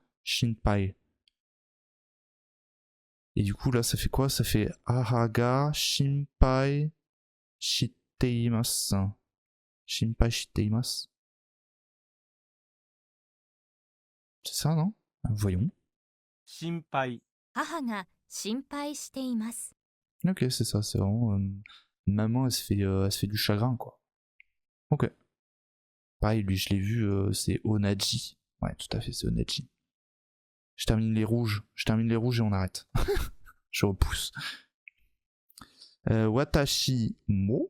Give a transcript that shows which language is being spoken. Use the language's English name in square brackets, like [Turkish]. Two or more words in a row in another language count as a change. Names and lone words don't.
[French] Shinpai. Et du coup, là, ça fait quoi? Ça fait [Japanese] 母が心配しています. 心配しています. [French] C'est ça, non? Voyons. [Japanese] 心配、母が心配しています。 [French] Ok, c'est ça, c'est vraiment... maman, elle se fait du chagrin, quoi. Ok. Pareil, lui, je l'ai vu, c'est Onaji. Ouais, tout à fait, c'est Onaji. Je termine les rouges et on arrête. Je repousse. [Japanese] 私も.